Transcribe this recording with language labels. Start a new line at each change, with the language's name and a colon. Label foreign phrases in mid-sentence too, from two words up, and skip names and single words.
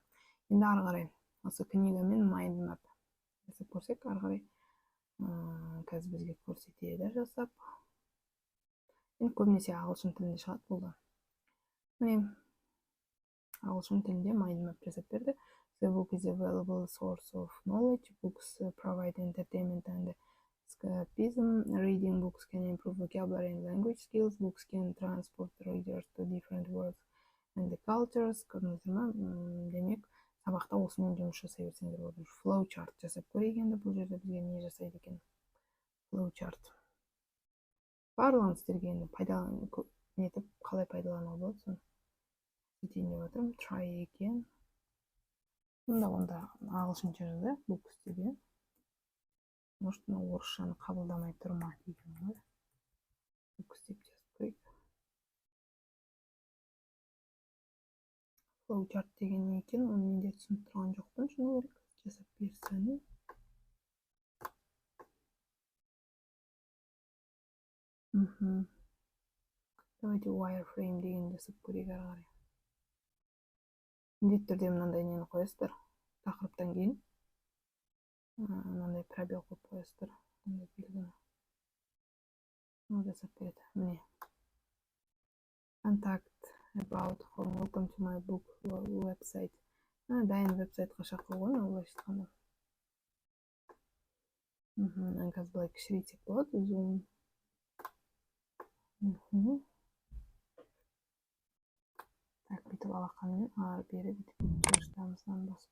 Kazakh: Енді ары қарай осы книга мен
English: mind map
Kazakh: жасап көрсек, ары қарай қазір бізге көрсетеді жасап. Енді көбінесе ағылшын тілінде шығады болды. Міне ағылшын тілінде
English: mind map
Kazakh: жасап берді.
English: The book is a valuable source of knowledge. Books provide entertainment and escapism. Reading books can improve vocabulary and language skills. Books can transport readers to different worlds and the cultures.
Kazakh: Көрдіңіздер ма? Демек, сабақта осымен жұмыс жасай берсеңдер болады.
English: Flow chart
Kazakh: жасап көрейік енді. Бұл жерде бізге не жасайды екен?
English: Flow chart.
Kazakh: Барлығын сіздерге енді нетіп қалай пайдалануға болады соны етейін деп отырмын.
English: Try again.
Kazakh: Онда ағылшынша жазайық books деген. Может, орысшаны қабылдамай тұрма деген ғой. Books деп жазып көрейік.
English: Flow chart
Kazakh: деген не екен? Оны мен де түсініп тұрған жоқпын. Шыны керек жасап берсем. Давайте wireframe деген жасап көрейік ары қарай. Міндетті түрде мынандай нені қоясыздар. Тақырыптан кейін мынандай пробел қойып қоясыздар. Мындай белгіні. Ол жасап береді. Міне.
English: Contact about home. Welcome to my book website.
Kazakh: Дайын веб-сайтқа шақырған, олай айтқанда. Қазір былай кішірейтсек болады. Zoom. Так, бүйтіп алақанымен ары-бері бүйтіп жұмыстамыздан басып.